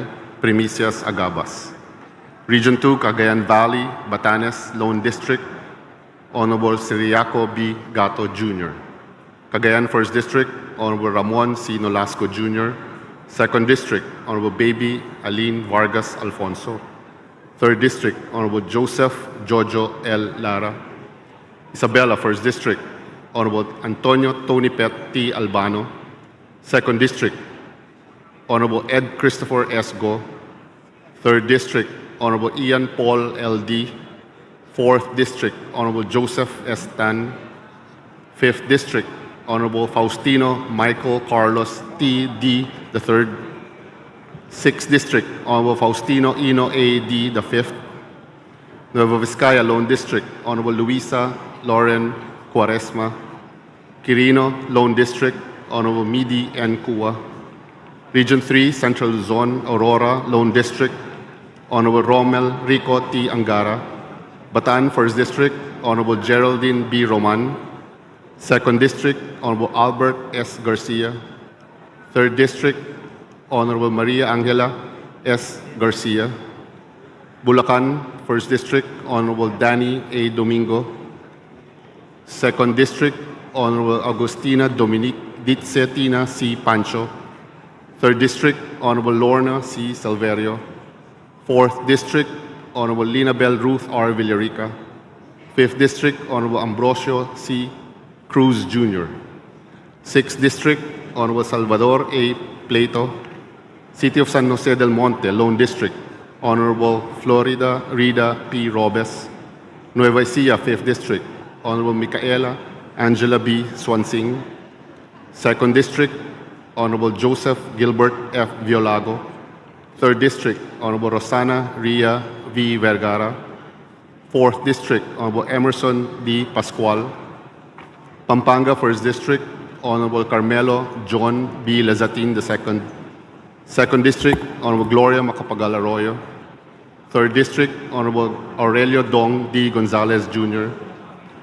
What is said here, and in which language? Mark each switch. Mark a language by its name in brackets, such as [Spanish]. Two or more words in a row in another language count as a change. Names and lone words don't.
[English] Primicias Agabas. Region 2, Cagayan Valley, Batanes, Lone District, Honorable Ciriaco B. Gato Jr. Cagayan 1st District, Honorable Ramon C. Nolasco Jr. 2nd District, Honorable Baby Aline Vargas Alfonso. 3rd District, Honorable Joseph Jojo L. Lara. Isabela, 1st District, Honorable Antonio Tony Pet T. Albano. 2nd District, Honorable Ed Christopher S. Go. 3rd District, Honorable Ian Paul L.D. 4th District, Honorable Joseph S. Tan. 5th District, Honorable Faustino Michael Carlos T.D. III. 6th District, Honorable Faustino Ino A.D. the 5th. Nueva Vizcaya, Lone District, Honorable Luisa Lauren Cuaresma. Quirino, Lone District, Honorable Midi N. Cua. Region 3, Central Luzon, Aurora, Lone District, Honorable Romel Rico T. Angara. Bataan, 1st District, Honorable Geraldine B. Roman. 2nd District, Honorable Albert S. Garcia. 3rd District, Honorable Maria Angela S. Garcia. Bulacan, 1st District, Honorable Danny A. Domingo. 2nd District, Honorable Agustina Dominique Ditsetina C. Pancho. 3rd District, Honorable Lorna C. Salverio. 4th District, Honorable Linabel Ruth R. Villarica. 5th District, Honorable Ambrosio C. Cruz Jr. 6th District, Honorable Salvador A. Plato. City of San Jose del Monte, Lone District, Honorable Florida Rida P. Robes. Nueva Ecija, 5th District, Honorable Micaela Angela B. Swansing. 2nd District, Honorable Joseph Gilbert F. Violago. 3rd District, Honorable Rosana Ria V. Vergara. 4th District, Honorable Emerson D. Pascual. Pampanga, 1st District, Honorable Carmelo John B. Lazatin II. 2nd District, Honorable Gloria Macapagal Arroyo. 3rd District, Honorable Aurelio Dong D. Gonzalez Jr.